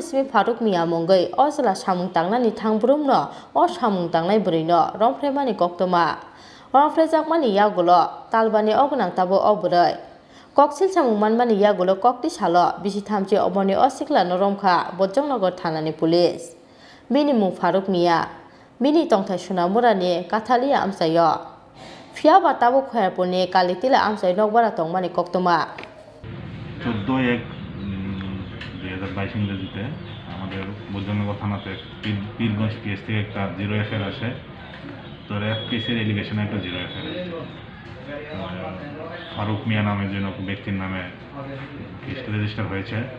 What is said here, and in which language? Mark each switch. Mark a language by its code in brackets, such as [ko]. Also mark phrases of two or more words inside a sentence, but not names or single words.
[trp] simi Faruk Mia mungoi ojla samung tangnani thangbrumno o samung tangnai bwrैनो romfremani Koktwma romfrejakmani yagulo talbani ogonang tabo obrei koksil samung manmani yagulo kokti salo bisi thamchi oboni osiklano romkha bojongnogar thanani police bini mung Faruk Mia bini tongthai sonamurani kathali amsayo Fiaba tabo khoyarpurni kalitila amsai nokbara tongmani Koktwma [bn] 14/1/2022 ইংরেজিতে আমাদের বৈদ্যনগর থানাতে পীরগঞ্জ পিএস থেকে একটা 0 এফআইআর আসে। তো র্যাপ কেসের এলিগেশনে একটা 0 এফআইআর ফারুক মিয়া নামে যে ব্যক্তির নামে কেসটা রেজিস্টার হয়েছে।